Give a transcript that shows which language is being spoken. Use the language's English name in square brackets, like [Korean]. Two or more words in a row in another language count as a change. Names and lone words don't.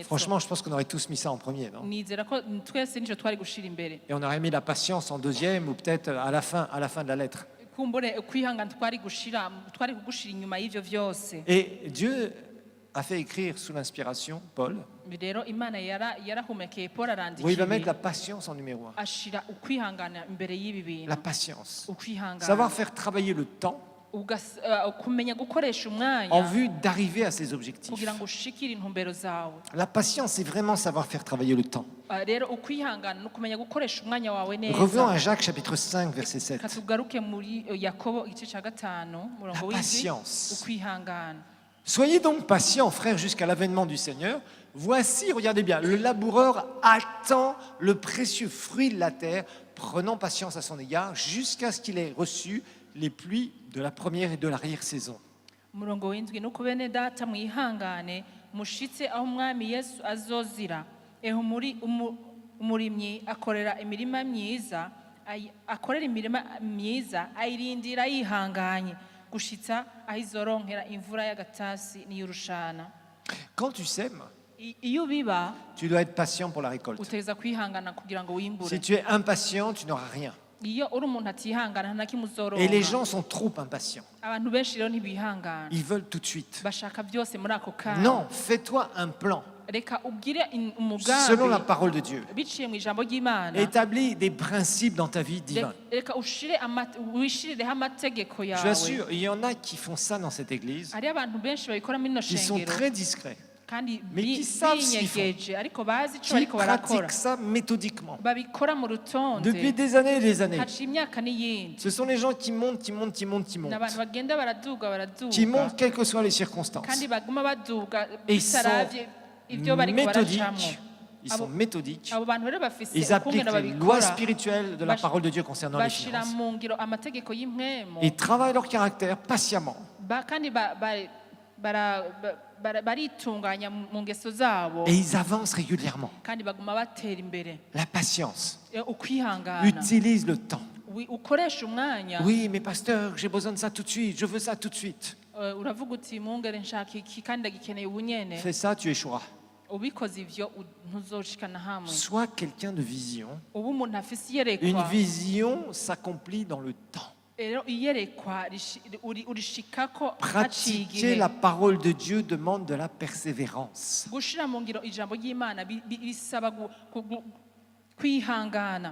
[French] Franchement, je pense qu'on aurait tous mis ça en premier, non? [Rundi] Nizera ko twese nico twari gushira imbere. [French] Et on aurait mis la patience en deuxième ou peut-être à la fin de la lettre. [Rundi] Kumbure kwihangana twari kugushira inyuma y'ivyo vyose. [French] Et Dieu a fait écrire sous l'inspiration Paul, [Rundi] Rero Imana yarahumekeye Paul [French] où il va mettre [Rundi] arandikira [French] la patience en numéro 1. [Rundi] ashira ukwihangana imbere y'ibi bintu. [French] La patience. [Rundi] Ukwihangana. [French] Savoir faire travailler le temps [Rundi] kumenya gukoresha [French] en [Rundi] umwanya [French] vue d'arriver à ses objectifs. [Rundi] kugira ngo ushikire intumbero zawe. [French] La patience, c'est vraiment savoir faire travailler le temps. [Rundi] Rero ukwihangana no kumenya gukoresha umwanya wawe [French] Revenons [Rundi] neza. [French] à Jacques chapitre 5, verset 7. [Rundi] Katugaruke muri Yakobo igice cya 5 murongo [French] La [Rundi] w'indwi. [French] patience. [Rundi] Ukwihangana. [French] Soyez donc patients, frères, jusqu'à l'avènement du Seigneur. Voici, regardez bien, le laboureur attend le précieux fruit de la terre, prenant patience à son égard, jusqu'à ce qu'il ait reçu les pluies de la première et de l'arrière-saison. [Rundi] Murongo w'indwi nuko bene data mwihangane mushitse aho umwami Yesu azozira. Eho muri umurimyi akorera imirima myiza ayirindira yihanganye gushitsa aho izoronkera imvura y'agatasi n'iy'urushana. [French] Quand tu sèmes, [Rundi] Iyo biba [French] tu dois être patient pour la récolte. [Rundi] uteza kwihangana kugira ngo wimbure. [French] Si tu es impatient, tu n'auras rien. [Rundi] iyo uri umuntu atihangana nta na kimwe [French] Et les [Rundi] uzoronka [French] gens sont trop impatients. [Rundi] abantu benshi rero ntibihangana [French] Ils veulent tout de suite. [Rundi] bashaka byose muri ako kanya [French] Non, fais-toi un plan [Rundi] reka ugire [French] selon la [Rundi] umugambi [French] parole de Dieu. [Rundi] biciye mu ijambo ry'imana [French] Établis des principes dans ta vie divine. [Rundi] reka wishirireho amategeko [French] Je [Rundi] yawe [French] vous assure, il y en a qui font ça dans cette église, [Rundi] hariyo abantu benshi babikora muri ino [French] qui sont [Rundi] shengero [French] très discrets, [Rundi] kandi [French] mais qui savent ce qu'ils font. [Rundi] binyegeje ariko bazi icyo [French] qui [Rundi] bariko barakora [French] pratiquent ça méthodiquement [Rundi] babikora mu rutonde [French] depuis des années et des années. [Rundi] haciye imyaka n'iyindi [French] Ce sont les gens qui montent, qui montent, qui montent, qui [Rundi] ni [French] montent, [Rundi] abantu bagenda baraduga [French] qui montent [Rundi] baraduga [French] quelles que soient les circonstances. [Rundi] kandi baguma baduga [French] Et ils [Rundi] bitaravye ibyo bariko baracamo [French] méthodiques. Ils sont méthodiques. [Rundi] abo bantu rero bafise [French] Ils appliquent [Rundi] ukungene [French] les lois [Rundi] babikora [French] spirituelles de la [Rundi] Bash- [French] parole de Dieu concernant les [Rundi] bashira [French] finances. [Rundi] mu ngiro amategeko y'impwemu [French] Ils travaillent leur caractère patiemment. [Rundi] kandi baritunganya mu ngeso zabo [French] Et ils avancent régulièrement. [Rundi] kandi baguma batera imbere [French] La patience. [Rundi] ukwihangana [French] Utilise le temps. [Rundi] ukoresha umwanya [French] Oui, mais pasteur, j'ai besoin de ça tout de suite. Je veux ça tout de suite. [Rundi] uravuga uti mungere nshaka iki kandi ndagikeneye ubu nyene [French] Fais ça, tu échoueras. [Rundi] ubikoze ivyo ntuzoshikana hamwe [French] Sois quelqu'un de vision. [Rundi] ubu umuntu afise [French] Une [Rundi] iyerekwa [French] vision s'accomplit dans le temps. [Rundi] rero iyerekwa urishikako haciye [French] Pratiquer [Rundi] igihe [French] la parole de Dieu demande de la persévérance. [Rundi] gushira mu ngiro ijambo ry'imana bisaba kwihangana